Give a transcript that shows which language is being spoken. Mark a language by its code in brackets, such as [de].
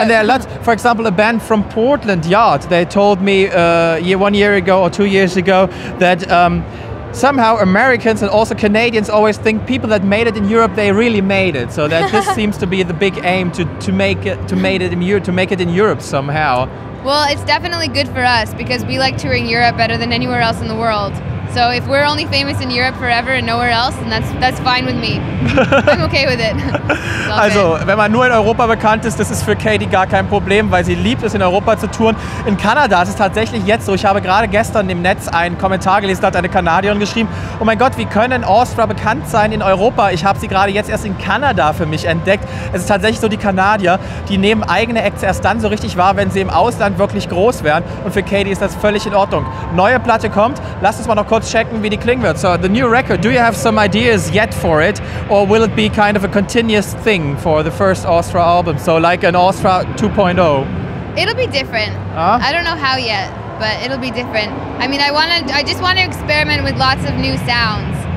[en] And there are lots, for example, a band from Portland, Yard, they told me 1 year ago or 2 years ago that somehow Americans and also Canadians always think people that made it in Europe, they really made it. So that this seems to be the big aim to make it in Europe somehow. Well, it's definitely good for us because we like touring Europe better than anywhere else in the world. So if we're only famous in Europe forever and nowhere else, then that's fine with me. I'm okay with it. [de] Also, wenn man nur in Europa bekannt ist, das ist für Katie gar kein Problem, weil sie liebt es, in Europa zu touren. In Kanada ist es tatsächlich jetzt so. Ich habe gerade gestern im Netz einen Kommentar gelesen, da hat eine Kanadierin geschrieben, oh mein Gott, wie können Austra bekannt sein in Europa? Ich habe sie gerade jetzt erst in Kanada für mich entdeckt. Es ist tatsächlich so, die Kanadier, die nehmen eigene Acts erst dann so richtig wahr, wenn sie im Ausland wirklich groß werden. Und für Katie ist das völlig in Ordnung. Neue Platte kommt. Lasst uns mal noch kurz checken, wie die klingen wird. [en] So, the new record, do you have some ideas yet for it? Or will it be kind of a continuous thing for the first Austra album? So like an Austra 2.0? It'll be different. I don't know how yet, but it'll be different. I mean, I just want to experiment with lots of new sounds.